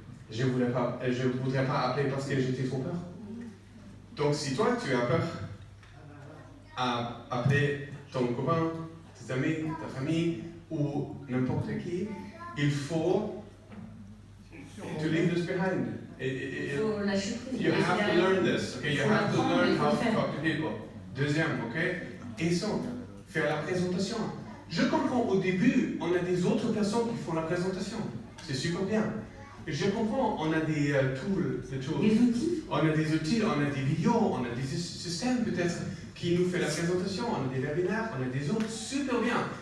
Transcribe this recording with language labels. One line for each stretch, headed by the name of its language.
French: Je ne voudrais pas appeler parce que j'étais trop peur. Donc, si toi, tu as peur à appeler ton copain, tes amis, ta famille ou n'importe qui, il faut
English: to leave this behind.
French: Il faut lâcher prise.
English: You have to learn this. Okay? You have to learn how to talk to people.
French: Deuxième, ok? Et faire la présentation. Je comprends au début, on a des autres personnes qui font la présentation. C'est super bien. Je comprends, on a des tools. Des outils. On a des outils, on a des vidéos, on a des systèmes peut-être qui nous font la présentation, on a des webinaires, on a des autres, super bien.